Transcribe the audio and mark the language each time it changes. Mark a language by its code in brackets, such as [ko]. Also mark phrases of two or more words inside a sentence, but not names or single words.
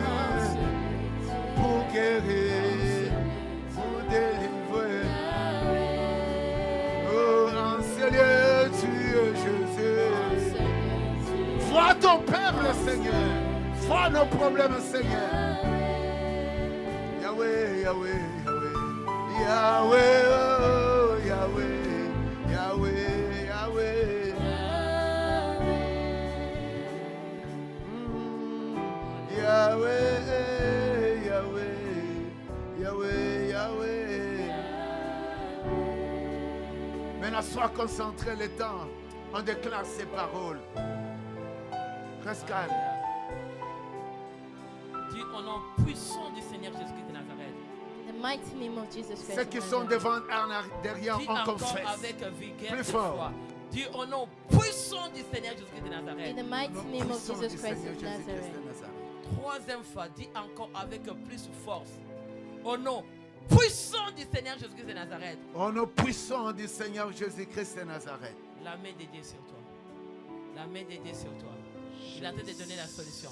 [fr] Pour guérir, pour délivrer. Oh, en ce lieu, tu es Jésus. Vois ton peuple, Seigneur. Vois nos problèmes, Seigneur. Yahweh, Yahweh, Yahweh. Yahweh, oh, Yahweh. Yahweh, Yahweh. Yahweh, Yahweh. Yahweh, Yahweh. Maintenant, sois concentré le temps. On déclare ces paroles. Reste calme. Dis au nom puissant du Seigneur Jésus-Christ de Nazareth. [en] In the mighty name of Jesus Christ. [fr] Ceux [en] of [fr] qui sont Nazareth. devant, derrière, Dis on encore confesse. avec vigueur Plus et fort. foi. Dis au nom puissant du Seigneur Jésus-Christ de [en] In Nazareth. the mighty [fr] Nom [en] name of [fr] puissant Jesus du Christ Seigneur [en] of [fr] Jésus-Christ Nazareth. de Nazareth. Troisième fois, dis encore avec plus force. Au nom puissant du Seigneur Jésus-Christ de Nazareth. Au nom puissant du Seigneur Jésus-Christ de Nazareth. La main de Dieu sur toi. La main de Dieu sur toi. Il a en train de donner la solution.